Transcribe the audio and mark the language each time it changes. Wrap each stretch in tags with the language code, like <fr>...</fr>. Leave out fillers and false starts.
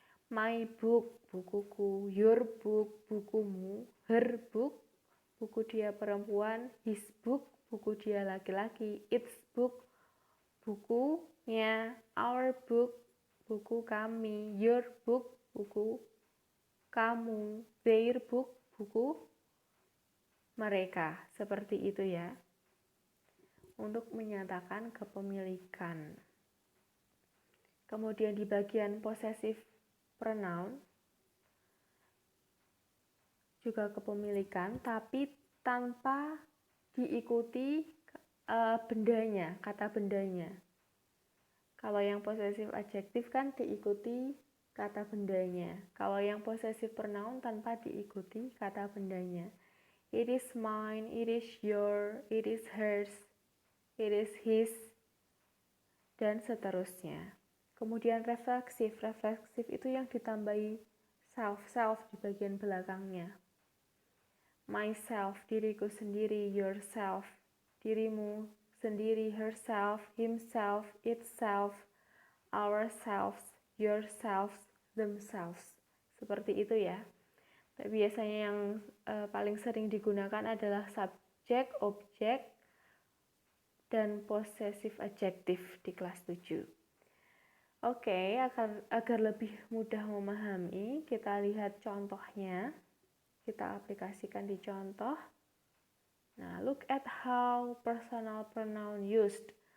<en>My book,</en> <id>bukuku,</id> <en>your book,</en> <id>bukumu,</id> <en>her book,</en> <id>buku dia perempuan,</id> <en>his book,</en> <id>buku dia laki-laki,</id> <en>its book,</en> <id>bukunya,</id> <en>our book,</en> <id>buku kami,</id> <en>your book,</en> <id>buku kamu,</id> <en>their book,</en> <id>buku mereka. Seperti itu ya. Untuk menyatakan kepemilikan. Kemudian di bagian possessive pronoun juga kepemilikan, tapi tanpa diikuti bendanya, kata bendanya. Kalau yang possessive adjective kan diikuti kata bendanya. Kalau yang possessive pronoun tanpa diikuti kata bendanya.</id> <en>It is mine, it is your, it is hers, it is his,</en> <id>dan seterusnya. Kemudian refleksif itu yang ditambahi self di bagian belakangnya.</id> <en>Myself,</en> <id>diriku sendiri,</id> <en>yourself,</en> <id>dirimu sendiri,</id> <en>herself, himself, itself, ourselves, yourselves, themselves.</en> <id>Seperti itu ya. Tapi biasanya yang paling sering digunakan adalah subjek, objek, dan possessive adjective di kelas 7. Oke, agar lebih mudah memahami, kita lihat contohnya. Kita aplikasikan di contoh.</id> <en>Nah, look at how personal pronoun used.</en>